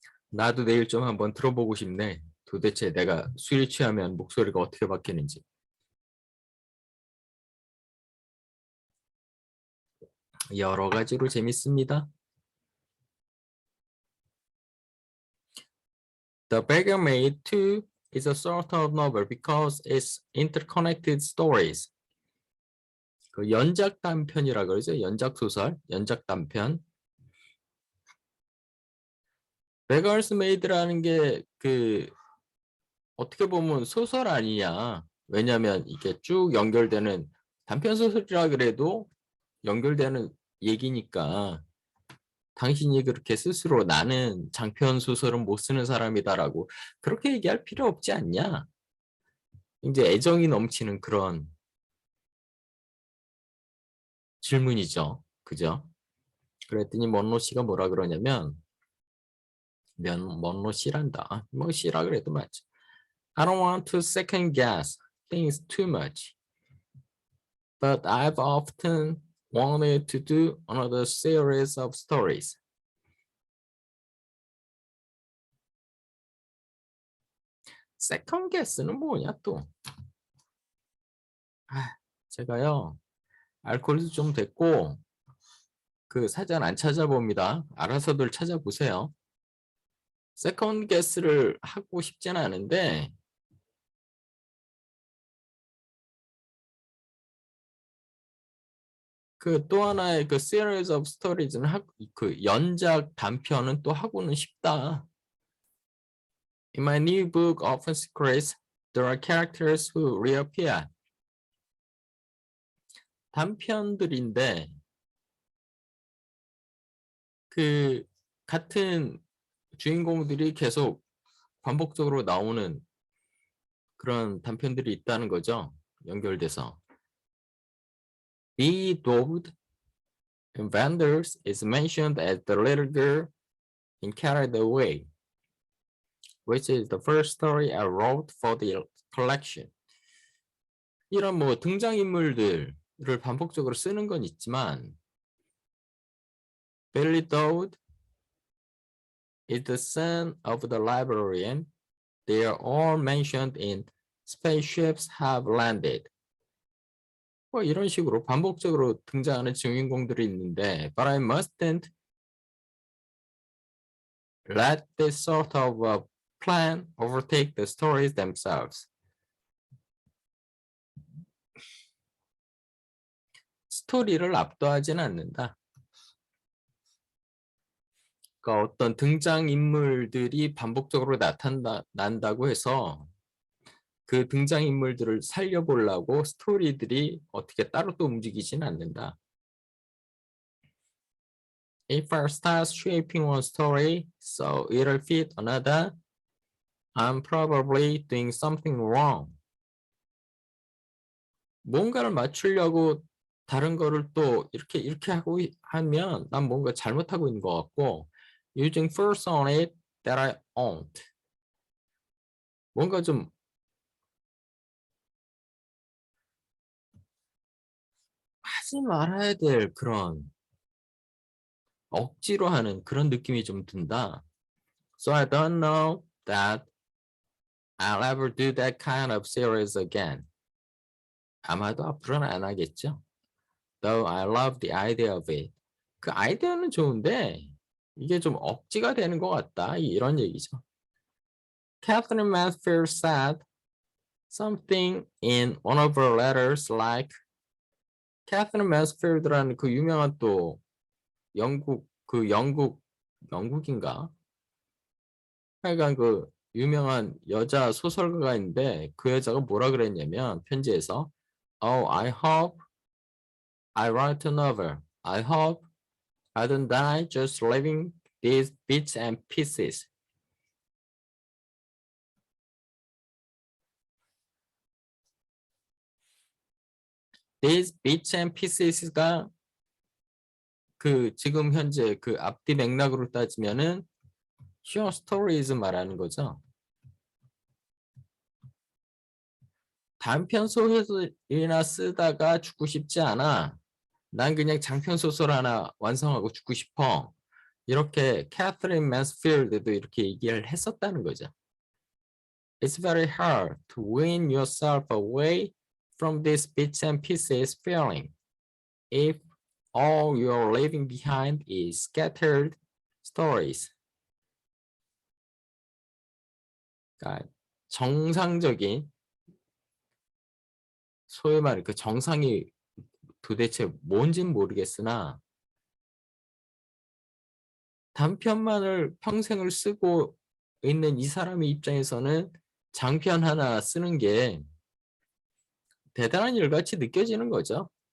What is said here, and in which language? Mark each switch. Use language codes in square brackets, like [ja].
[ko] 나도 내일 좀 한번 들어보고 싶네. 도대체 내가 술이 취하면 목소리가 어떻게 바뀌는지. 여러 가지로 재밌습니다. [en] The Beggar Maid 2 is a sort of novel because it's interconnected stories. [ko] 그 연작 단편이라 그러죠. 연작 소설, 연작 단편. Beggar's Maid라는 게 그 어떻게 보면 소설 아니냐. 왜냐하면 이게 쭉 연결되는 단편 소설이라 그래도 연결되는 얘기니까 당신이 그렇게 스스로 나는 장편 소설은 못 쓰는 사람이다라고 그렇게 얘기할 필요 없지 않냐. 이제 애정이 넘치는 그런 질문이죠. 그죠? 그랬더니 먼로 씨가 뭐라 그러냐면 먼로 씨란다. 뭐 씨라 그래도 맞죠. [en] I don't want to second guess things too much. But I've often wanted to do another series of stories. [ko] second guess는 뭐냐 또. 제가요 알코올도 좀 됐고 그 사전 안 찾아봅니다. 알아서들 찾아보세요. second guess를 하고 싶지는 않은데 그 또 하나의 그 [en] series of stories [ko] 는 그 연작 단편은 또 하고는 싶다. [en] In my new book, Often Secrets, there are characters who reappear. [ko] 단편들인데 그 같은 주인공들이 계속 반복적으로 나오는 그런 단편들이 있다는 거죠. 연결돼서. [en] Bedaubed Vendors is mentioned as the little girl in Carried Away, which is the first story I wrote for the collection. [ko] 이런 뭐 등장인물들을 반복적으로 쓰는 건 있지만 [en] Billy Dode is the son of the librarian. They are all mentioned in Spaceships Have Landed. [ko] 뭐 이런 식으로 반복적으로 등장하는 주인공들이 있는데 [en] But I mustn't let this sort of a plan overtake the stories themselves. [ko] 스토리를 압도하지는 않는다. 그러니까 어떤 등장인물들이 반복적으로 나타난다고 해서 그 등장인물들을 살려보려고 스토리들이 어떻게 따로 또 움직이지는 않는다. [en] If I start shaping one story so it'll fit another, I'm probably doing something wrong. [ko] 뭔가를 맞추려고 다른 거를 또 이렇게 하고 하면 난 뭔가 잘못하고 있는 것 같고 [en] using force on it that I owned. [ko] 뭔가 좀 하지 말아야 될 그런 억지로 하는 그런 느낌이 좀 든다. [en] So I don't know that I'll ever do that kind of series again. [ko] 아마도 앞으로는 안 하겠죠. [en] Though I love the idea of it. [ko] 그 아이디어는 좋은데 이게 좀 억지가 되는 것 같다. 이런 얘기죠. [en] Catherine Mansfield said something in one of her letters like Catherine Mansfield라는 [ko] 그 유명한 또 영국인가? 하여간 그 유명한 여자 소설가가 있는데 그 여자가 뭐라 그랬냐면 편지에서 [en] Oh, I hope I write a novel. I hope I don't die just leaving these bits and pieces. These bits and pieces [ko] 가 그 지금 현재 그 앞뒤 맥락으로 따지면은 short stories 말하는 거죠. 단편 소설이나 쓰다가 죽고 싶지 않아. 난 그냥 장편 소설 하나 완성하고 죽고 싶어. 이렇게 캐서린 맨스필드도 이렇게 얘기를 했었다는 거죠. [en] It's very hard to wean yourself away from these bits and pieces feeling if all you're leaving behind is scattered stories. [ko] 그러니까 정상적인 소위 말해 그 정상이 도대체 뭔지는 모르겠으나 단편만을 평생을 쓰고 있는 이 사람의 입장에서는 장편 하나 쓰는 게 대단한 일같이 느껴지는 거죠.